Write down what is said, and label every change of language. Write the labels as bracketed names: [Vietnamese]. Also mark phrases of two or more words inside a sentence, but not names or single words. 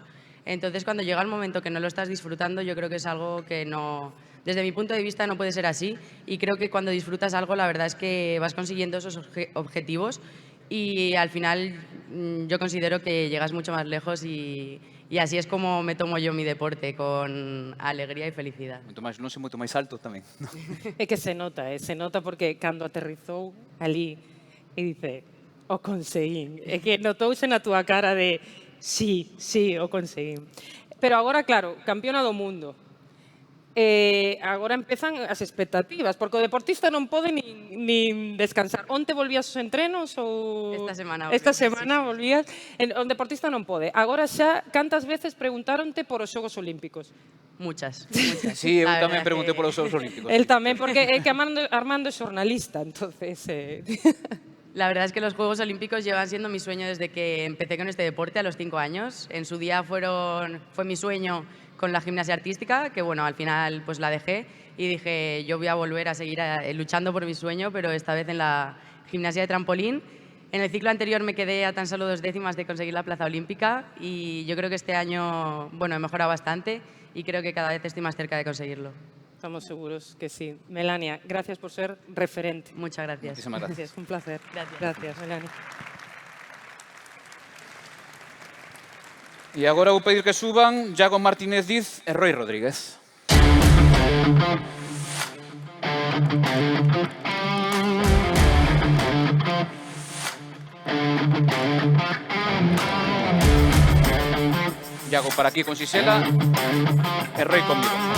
[Spanish] Entonces, cuando llega el momento que no lo estás disfrutando, yo creo que es algo que no, desde mi punto de vista, no puede ser así. Y creo que cuando disfrutas algo, la verdad es que vas consiguiendo esos objetivos, y al final yo considero que llegas mucho más lejos, y así es como me tomo yo mi deporte, con alegría y felicidad. [Galician] Moito máis, non sei, moito máis alto tamén. É que se nota porque cando aterrizou ali e dice, o conseguín. É que notouse na túa cara de, sí, o conseguín. Pero agora, claro, campeona do mundo. Agora empezan as expectativas, porque o deportista non pode nin descansar. Onte volvías aos entrenos ou... Esta semana volvías. O deportista non pode. Agora xa, cantas veces preguntáronte por os Xogos Olímpicos? [Spanish] Muchas. [Galician] Sí, eu tamén preguntei polos Xogos Olímpicos. El tamén, porque é que Armando é xornalista, entonces... [Spanish] La verdad es que los Juegos Olímpicos llevan siendo mi sueño desde que empecé con este deporte a los 5 años. En su día fue mi sueño con la gimnasia artística, que bueno, al final pues la dejé y dije, yo voy a volver a seguir luchando por mi sueño, pero esta vez en la gimnasia de trampolín. En el ciclo anterior me quedé a tan solo 2 décimas de conseguir la plaza olímpica, y yo creo que este año, bueno, he mejorado bastante y creo que cada vez estoy más cerca de conseguirlo. Estamos seguros que sí. Melania, gracias por ser referente. Muchas gracias. Muchísimas gracias. Un placer. Gracias, Melania. [Galician] E agora vou pedir que suban Iago Martínez Diz e Roi Rodríguez. Iago para aquí con Xisela e Roi conmigo.